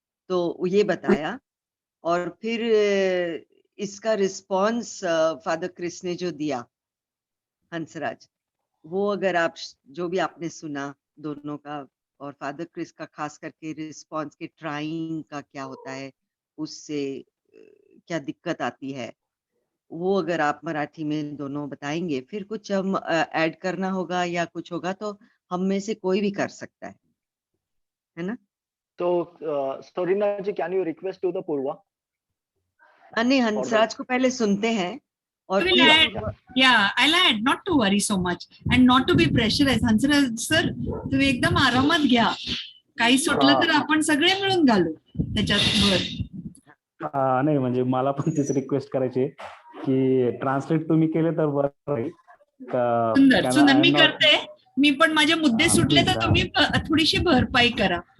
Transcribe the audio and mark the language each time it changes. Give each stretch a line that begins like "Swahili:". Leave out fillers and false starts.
Hindi: तो ये बताया, और फिर इसका रिस्पॉन्स फादर क्रिस ने जो दिया, हंसराज, वो अगर आप जो भी आपने सुना दोनों का, और फादर क्रिस का खास करके रिस्पॉन्स के ट्राइंग का क्या होता है, उससे क्या दिक्कत आती है, वो अगर आप मराठी में दोनों बताएंगे, फिर कुछ हम ऐड करना होगा या कुछ होगा तो हम में से कोई भी कर सकता है ना.
English: तो Reena ji, can you request to the Purva?
Hindi: नहीं, हंसराज को पहले सुनते हैं. और
English: I'll add, not to worry so much and not to be pressurized.
Marathi: Hansraj sir, तुम्ही एकदम आरामात घ्या, काही सुटलं तर आपण सगळे मिळून घालू त्याच्यात. नाही, म्हणजे मला पण तीच रिक्वेस्ट करायची की ट्रान्सलेट तुम्ही केले तर बरं राहील. सुंदर, मी करते. मी पण माझे मुद्दे सुटले तर तुम्ही थोडीशी भरपाई करा.